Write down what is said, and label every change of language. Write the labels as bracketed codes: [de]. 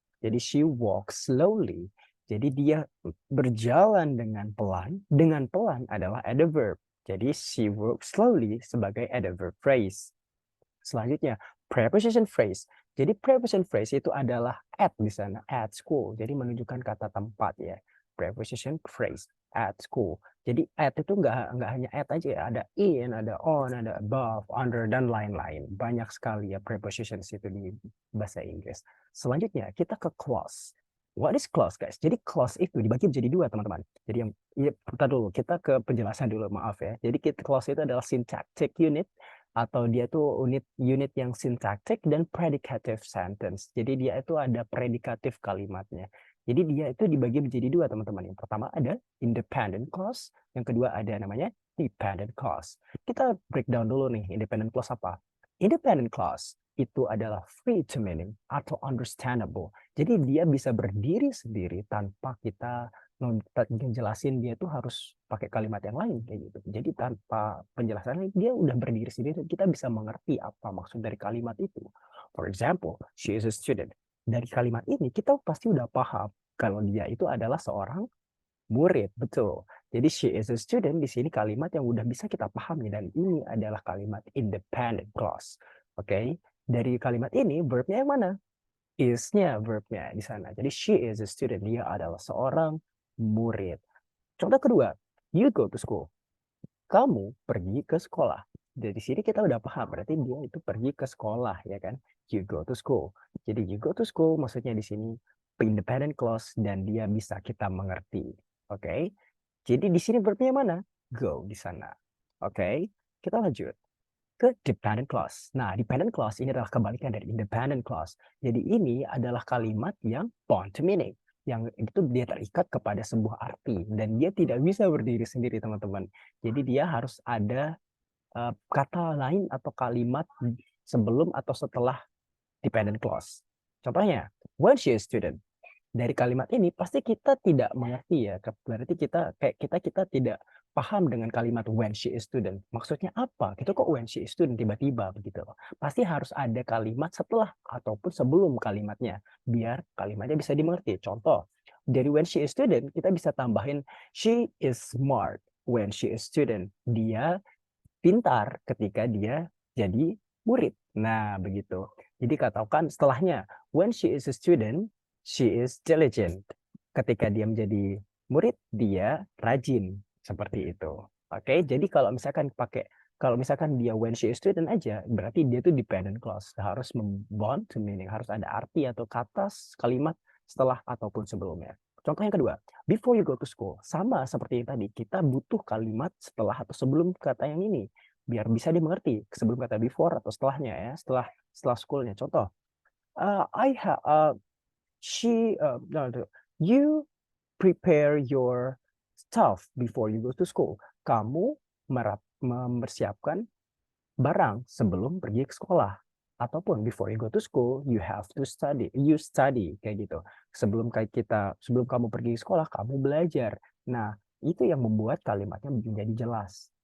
[id] Jadi [en] she walks slowly, [id] jadi dia berjalan dengan pelan adalah adverb. Jadi [en] she walks slowly [id] sebagai adverb phrase. Selanjutnya, preposition phrase. Jadi preposition phrase itu adalah at di sana, at school. Jadi menunjukkan kata tempat ya. Preposition phrase at school. Jadi at itu nggak hanya at aja ya, ada in, ada on, ada above, under, dan lain-lain. Banyak sekali ya prepositions itu di bahasa Inggris. Selanjutnya kita ke clause. What is clause, guys? Jadi clause itu dibagi menjadi dua, teman-teman. Jadi yang kita ke penjelasan dulu, maaf ya. Jadi clause itu adalah syntactic unit, atau dia tuh unit yang syntactic dan predicative sentence. Jadi dia itu ada predikatif kalimatnya. Jadi dia itu dibagi menjadi dua, teman-teman. Yang pertama ada independent clause, yang kedua ada namanya dependent clause. Kita breakdown dulu nih, independent clause apa? Independent clause itu adalah free to meaning atau understandable. Jadi dia bisa berdiri sendiri tanpa kita ngejelasin dia tuh harus pakai kalimat yang lain kayak gitu. Jadi tanpa penjelasan dia udah berdiri sendiri, kita bisa mengerti apa maksud dari kalimat itu. [en] For example, she is a student. [id] Dari kalimat ini kita pasti udah paham kalau dia itu adalah seorang murid, betul. Jadi [en] she is a student [id] di sini kalimat yang udah bisa kita pahami, dan ini adalah kalimat independent clause. Oke, dari kalimat ini verbnya yang mana? Is-nya verbnya di sana. Jadi [en] she is a student, [id] dia adalah seorang murid. Contoh kedua, [en] you go to school. [id] Kamu pergi ke sekolah. Dari sini kita udah paham, berarti dia itu pergi ke sekolah, ya kan? [en] You go to school. Jadi you go to school [id] maksudnya di sini [en] independent clause [id] dan dia bisa kita mengerti. [en] Oke? [id] Jadi di sini verbnya mana? Go di sana. Oke? Kita lanjut ke dependent clause. Nah, dependent clause ini adalah kebalikan dari independent clause. Jadi ini adalah kalimat yang bound to meaning, yang itu dia terikat kepada sebuah arti dan dia tidak bisa berdiri sendiri, teman-teman. Jadi dia harus ada kata lain atau kalimat sebelum atau setelah dependent clause. Contohnya, [en] when she is student. [id] Dari kalimat ini pasti kita tidak mengerti ya, berarti kita tidak paham dengan kalimat [en] when she is student. [id] Maksudnya apa? Gitu kok [en] when she is student [id] tiba-tiba begitu. Pasti harus ada kalimat setelah ataupun sebelum kalimatnya biar kalimatnya bisa dimengerti. Contoh, dari [en] when she is student [id] kita bisa tambahin [en] she is smart when she is student. [id] Dia pintar ketika dia jadi murid. Nah, begitu. Jadi katakan setelahnya, [en] when she is a student, she is diligent. [id] Ketika dia menjadi murid, dia rajin. Seperti itu. Oke, jadi kalau misalkan dia [en] when she is student [id] aja, berarti dia itu dependent clause. Harus bound to meaning, harus ada arti atau kata kalimat setelah ataupun sebelumnya. Contoh yang kedua, [en] before you go to school. [id] Sama seperti yang tadi, kita butuh kalimat setelah atau sebelum kata yang ini biar bisa dimengerti sebelum kata before atau setelahnya ya, setelah schoolnya. [en] Contoh, you prepare your stuff before you go to school. [id] Kamu mempersiapkan barang sebelum pergi ke sekolah. Ataupun [en] before you go to school, you have to study. You study [id] kayak gitu. Sebelum kamu pergi ke sekolah, kamu belajar. Nah, itu yang membuat kalimatnya menjadi jelas.